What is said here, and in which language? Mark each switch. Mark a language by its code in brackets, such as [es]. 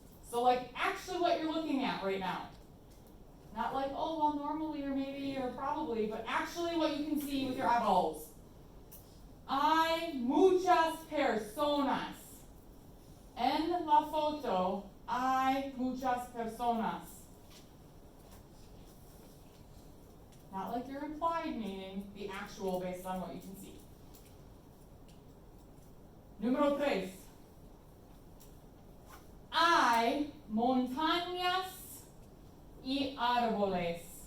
[en] So like actually what you're looking at right now. Not like, oh, well, normally or maybe or probably, but actually what you can see with your eyeballs. [es] Hay muchas personas. En la foto hay muchas personas. [en] Not like your implied meaning, the actual based on what you can see. [es] Número tres. Hay montañas y árboles.